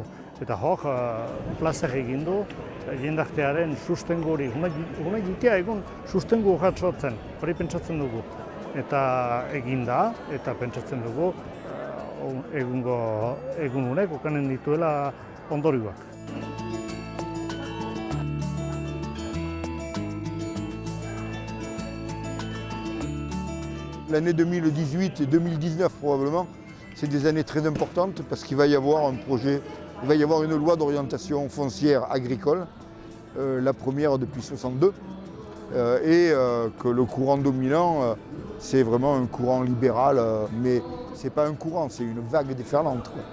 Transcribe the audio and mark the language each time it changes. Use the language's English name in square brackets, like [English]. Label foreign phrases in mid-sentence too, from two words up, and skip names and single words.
[Basque] Eta hor, plazer egin du jendartearen sustengo hori. Huna jitea egun sustengo urrat sortzen, hori pentsatzen dugu. Eta egin da, eta pentsatzen dugu egun honek okanen dituela ondorioak. [French] L'année 2018 et 2019 probablement, c'est des années très importantes parce qu'il va y avoir un projet, il va y avoir une loi d'orientation foncière agricole, la première depuis 1962, et que le courant dominant, c'est vraiment un courant libéral, mais ce n'est pas un courant, c'est une vague déferlante, quoi.